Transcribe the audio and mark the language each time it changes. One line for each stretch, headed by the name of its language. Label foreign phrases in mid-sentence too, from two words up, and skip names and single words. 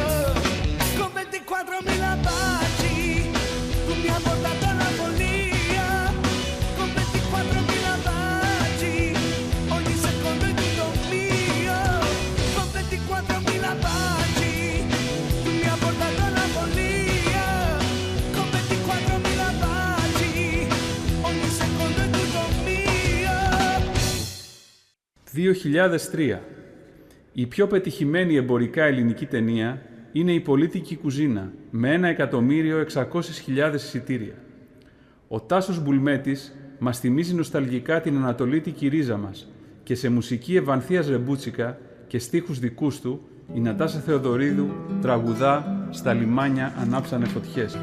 Italian: Con 24.000 baci, tu mi hai portato alla follia, con 24.000 baci, ogni secondo è tutto mio. Con 24.000 baci, tu mi hai portato alla follia, con 24.000 baci, ogni secondo è tutto mio. 2003.
Greek: Η πιο πετυχημένη εμπορικά ελληνική ταινία είναι η Πολίτικη κουζίνα, με 1.600.000 εισιτήρια. Ο Τάσος Μπουλμέτης μας θυμίζει νοσταλγικά την ανατολίτικη ρίζα μας και σε μουσική Ευανθίας Ρεμπούτσικα και στίχους δικούς του, η Νατάσα Θεοδωρίδου τραγουδά «Στα λιμάνια ανάψανε φωτιές».